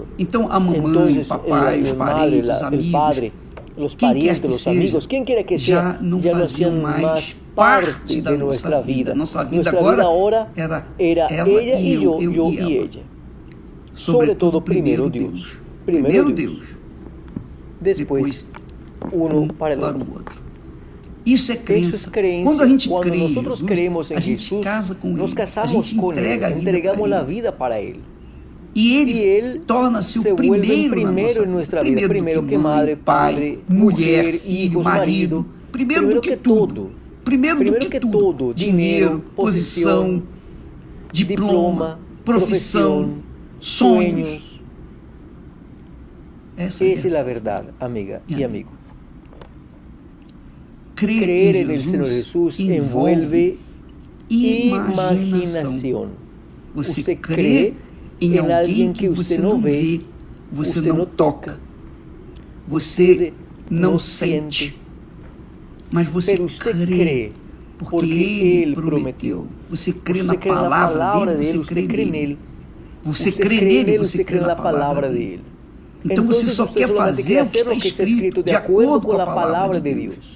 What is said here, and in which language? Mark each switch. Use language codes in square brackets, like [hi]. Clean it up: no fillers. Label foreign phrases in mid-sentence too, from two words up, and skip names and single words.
[es] Entonces, el madre, el padre, los parientes, los amigos, quien quiera que sea, ya no hacían más parte de nuestra vida. Nuestra vida ahora era ella y yo y ella. Sobre todo, primero Dios. Primero Dios. Después, uno para el otro. [pt] Isso é crença. [es] Quando nosotros creemos en Jesús, nos casamos con Él, entregamos la vida para Él. [pt] E Ele torna-se o primeiro em nossa vida. Primeiro que [es] madre, padre, [pt] mulher, hijos, marido. Primeiro do que tudo. Primeiro do que tudo. Dinheiro, posição, diploma, profissão, sonhos. Essa é a verdade, amiga e amigo. [es] Creer en el Señor Jesús envuelve imaginación. Usted cree en alguien que usted no ve, usted no toca, usted no siente, [pt] mas você cree porque Ele prometeu. Você crê na palavra dele, você crê nele. Você crê nele, você crê na palavra dele. Então você só quer fazer o que está escrito de acordo com a palavra de Deus.